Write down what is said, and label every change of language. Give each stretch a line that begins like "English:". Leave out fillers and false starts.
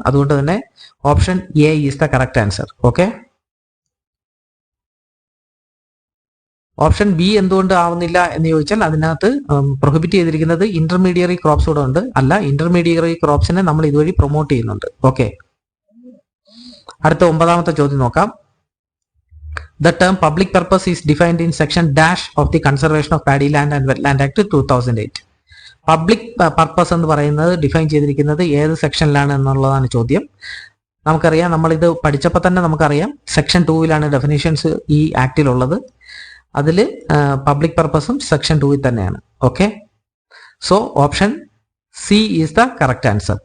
Malayalam: അതുകൊണ്ട് തന്നെ
English: Option A is the correct answer.
Malayalam: Okay, option B എന്തുകൊണ്ട് ആവുന്നില്ല എന്ന് ചോദിച്ചാൽ അതിനകത്ത് പ്രൊഹിബിറ്റ് ചെയ്തിരിക്കുന്നത് ഇന്റർമീഡിയറി ക്രോപ്സ് കൂടെ ഉണ്ട്. അല്ല, ഇന്റർമീഡിയറി ക്രോപ്സിനെ നമ്മൾ ഇതുവഴി പ്രൊമോട്ട് ചെയ്യുന്നുണ്ട്. ഓക്കെ, അടുത്ത 9ാമത്തെ ചോദ്യം നോക്കാം.
English: The term public purpose is defined in section dash of the Conservation of Paddy Land and Wetland Act 2008.
Malayalam: Public purpose എന്ന് പറയുന്നത് ഡിഫൈൻ ചെയ്തിരിക്കുന്നത് ഏത് സെക്ഷനിലാണ് എന്നുള്ളതാണ് ചോദ്യം. നമുക്കറിയാം, നമ്മളിത് പഠിച്ചപ്പോൾ തന്നെ നമുക്കറിയാം സെക്ഷൻ 2ലാണ് ഡെഫിനേഷൻസ് ഈ ആക്ടിലുള്ളത്. അതിൽ പബ്ലിക് പർപ്പസും സെക്ഷൻ 2ൽ തന്നെയാണ്. Okay,
English: So option C is the correct answer.